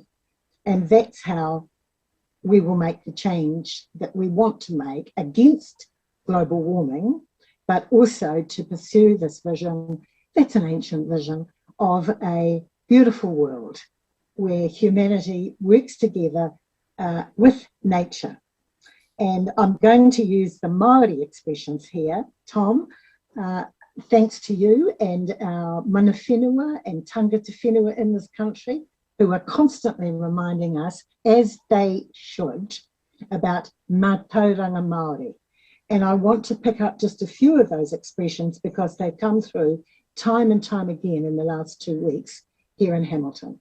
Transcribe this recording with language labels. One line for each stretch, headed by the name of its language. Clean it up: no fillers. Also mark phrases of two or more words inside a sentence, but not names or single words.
English: And that's how we will make the change that we want to make against global warming, but also to pursue this vision, that's an ancient vision, of a beautiful world where humanity works together with nature. And I'm going to use the Māori expressions here. Tom, thanks to you and our
Māori: mana whenua
English: and
Māori: tangata whenua
English: in this country who are constantly reminding us, as they should, about
Māori: mātauranga Māori.
English: And I want to pick up just a few of those expressions because they've come through time and time again in the last 2 weeks here in Hamilton.